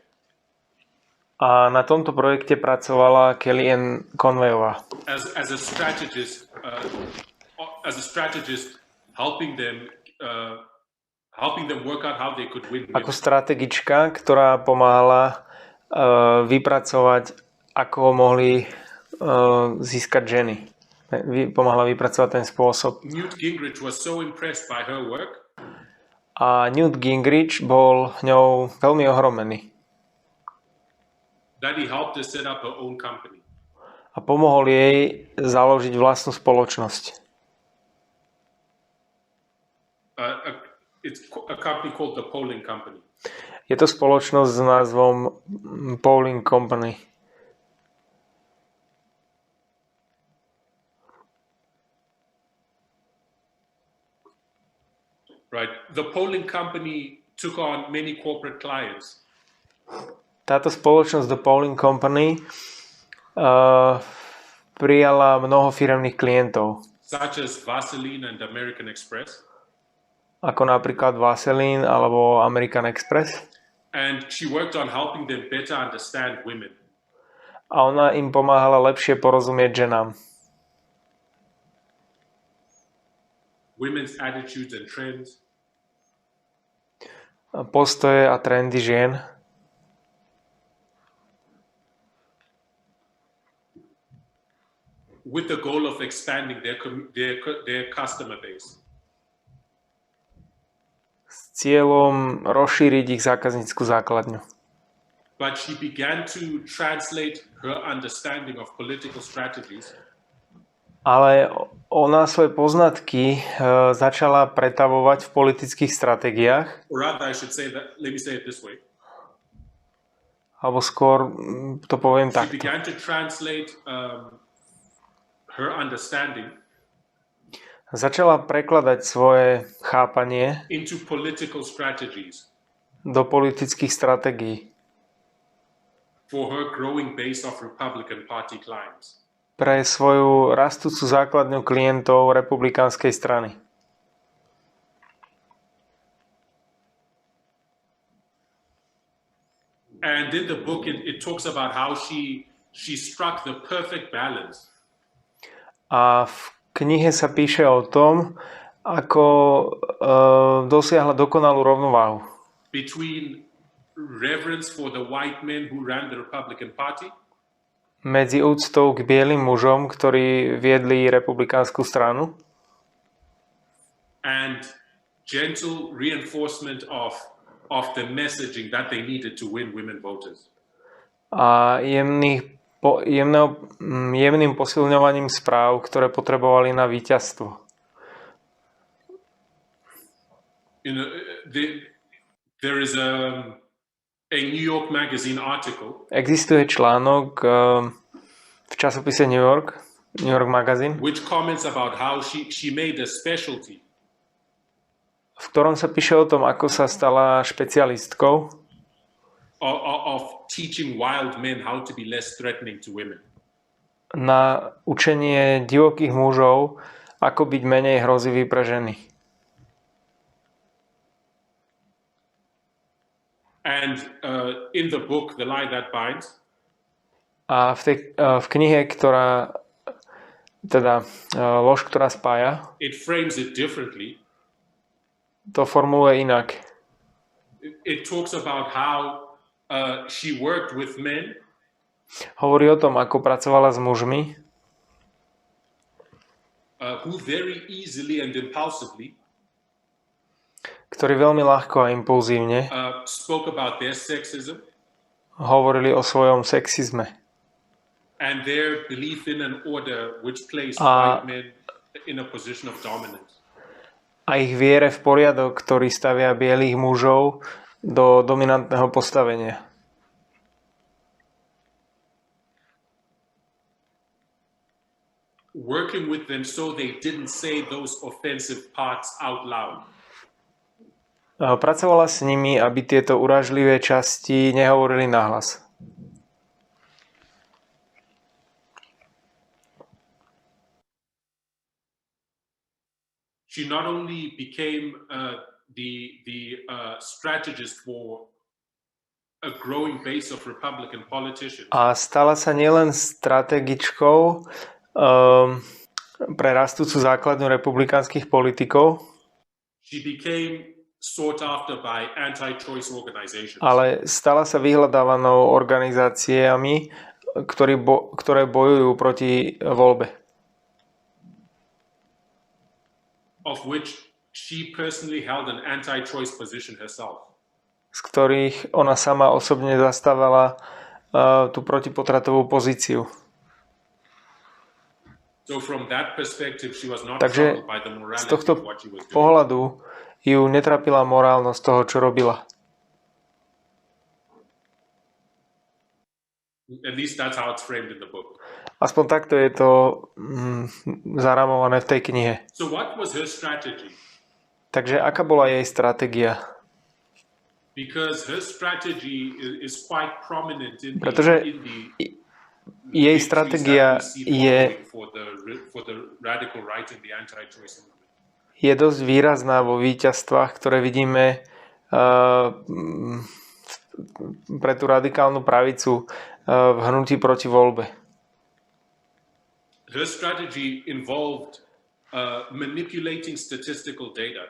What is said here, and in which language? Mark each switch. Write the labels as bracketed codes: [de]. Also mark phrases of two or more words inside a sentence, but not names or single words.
[sk] A na tomto projekte pracovala Kellyanne Conwayová. [en] As a strategist, helping them work out how they could win. [sk] Ako strategička, ktorá pomáhala vypracovať, ako mohli získať ženy. Pomáhala vypracovať ten spôsob. [en] Newt Gingrich was so impressed by her work. [sk] A Newt Gingrich bol ňou veľmi ohromený. [en] That he helped her set up her own company. [sk] A pomohol jej založiť vlastnú spoločnosť. [en] It's a company called the Polling Company. [sk] Je to spoločnosť s názvom Polling Company. [en] Right. The Polling Company took on many corporate clients. [sk] Táto spoločnosť The Polling Company prijala mnoho firemných klientov. [en] Such as Vaseline and American Express. [sk] Ako napríklad Vaseline alebo American Express. [en] And she worked on helping them better understand women. [sk] A ona im pomáhala lepšie porozumieť ženám. [en] Women's attitudes and trends. [sk] Postoje a trendy žien. [en] With the goal of expanding their customer base. [sk] S cieľom rozšíriť ich zákaznícku základňu. [en] But she began to translate her understanding of political strategies. [sk] Ale ona svoje poznatky začala pretavovať v politických stratégiách. [en] Or rather, I should say that, let me say it this way. [sk] Alebo skôr to poviem [en] She [sk] takto. [en] began to translate her understanding [sk] Začala prekladať svoje chápanie [en] into political strategies [sk] do politických stratégií [en] for her growing base of Republican Party clients. [sk] pre svoju rastúcu základňu klientov republikánskej strany. [en] And in the book, it talks about how she struck the perfect balance. [sk] A v knihe sa píše o tom, ako dosiahla dokonalú rovnováhu [en] Between reverence for the white men who ran the Republican Party [sk] medzi úctou k bielým mužom, ktorí viedli republikánsku stranu, [en] and gentle reinforcement of the messaging that they needed to win women voters. [sk] a jemným posilňovaním správ, ktoré potrebovali na víťazstvo. [en] There is a New York Magazine article [sk] Existuje článok v časopise New York Magazine, [en] which comments about how she made a specialty [sk] v ktorom sa píše o tom, ako sa stala špecialistkou [en] of teaching wild men how to be less threatening to women. [sk] na učenie divokých mužov, ako byť menej hrozivý pre ženy. [en] And in the book, The Lie That Binds, [sk] A v knihe, Lož, ktorá spája, [en] it frames it differently. [sk] to formuluje inak. [en] it talks about how she worked with men. [sk] Hovorí o tom, ako pracovala s mužmi, [en] Who very easily and impulsively [sk] ktorí veľmi ľahko a impulzívne [en] spoke about their sexism [sk] hovorili o svojom sexizme [en] and their belief in an order which placed [sk] a, [en] white men in a position of dominance. [sk] a ich viere v poriadok, ktorý stavia bielých mužov do dominantného postavenia. [en] Working with them so they didn't say those offensive parts out loud. [sk] Pracovala s nimi, aby tieto urážlivé časti nehovorili nahlas. [en] She not only became the strategist for a growing base of Republican politicians. [sk] A stala sa nielen strategičkou pre rastúcu základňu republikánskych politikov, [en] She became sought after by anti-choice organizations. [sk] ale stala sa vyhľadávanou organizáciami, ktoré bojujú proti voľbe. [en] Of which she personally held an anti-choice position herself. [sk] Z ktorých ona sama osobne zastávala tú protipotratovú pozíciu. [en] So from that perspective, she was not [sk] Takže [en] troubled by the [sk] z [en] morality [sk] tohto [en] of what she was doing. [sk] pohľadu ju netrapila morálnosť toho, čo robila. [en] At least that's how it's framed in the book. [sk] Aspoň takto je to zaramované v tej knihe. [en] So what was her strategy? [sk] Takže aká bola jej stratégia? [en] Because her strategy is quite prominent in [sk] Pretože jej stratégia [en] for the radical right and the anti-choice movement. [sk] Je dosť výrazná vo víťazstvách, ktoré vidíme pre tú radikálnu pravicu v hnutí proti voľbe. [en] Her strategy involved manipulating statistical data.